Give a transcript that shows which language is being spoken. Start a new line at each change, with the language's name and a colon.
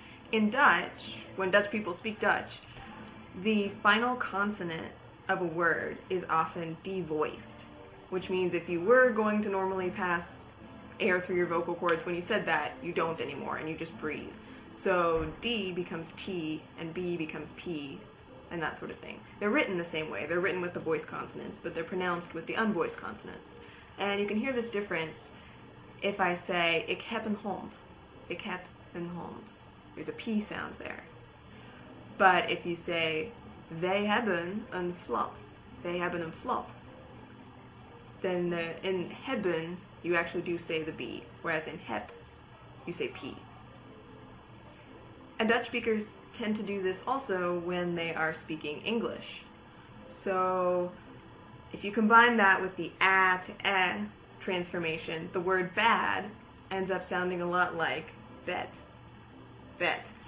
English: In Dutch, when Dutch people speak Dutch, the final consonant of a word is often devoiced, which means if you were going to normally pass air through your vocal cords when you said that, you don't anymore and you just breathe. So D becomes T and B becomes P and that sort of thing. They're written the same way. They're written with the voiced consonants, but they're pronounced with the unvoiced consonants. And you can hear this difference if I say
Dutch: ik heb een hond. Ik heb een hond.
English: There's a P sound there. But if you say
Dutch: wij hebben een flat, wij hebben een flat,
English: then in hebben you actually do say the B, whereas in heb you say P. And Dutch speakers tend to do this also when they are speaking English. So if you combine that with the ah to eh transformation, the word bad ends up sounding a lot like bet. Bet.